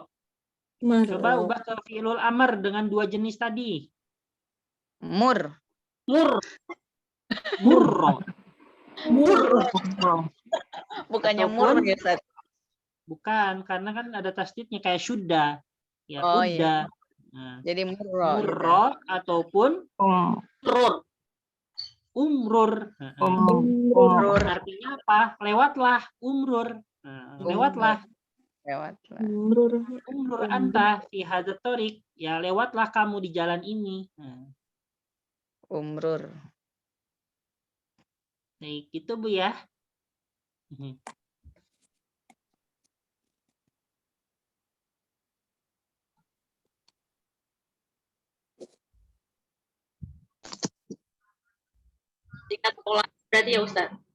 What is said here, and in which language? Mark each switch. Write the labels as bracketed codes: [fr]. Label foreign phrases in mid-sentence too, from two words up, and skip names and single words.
[id] Coba ubah ke [ar] fi'lul amr [id] dengan dua jenis tadi. [ar] Mur. Murro. [id] Bukannya Ataupun- mur ya, Ustaz? Bukan, karena kan ada tasdidnya kayak sudah. Ya, Oh, udah. iya. Nah, Jadi murro. [ar] murro ataupun umrur. Murur. [id] Artinya apa? Lewatlah, umrur. Nah, lewatlah. [ar] Umrur anta fi hadzal thoriq. [id] Ya, lewatlah kamu di jalan ini. Nah, [ar] Umrur. [id] baik, gitu Bu ya. Tingkat pola berarti ya, Ustaz.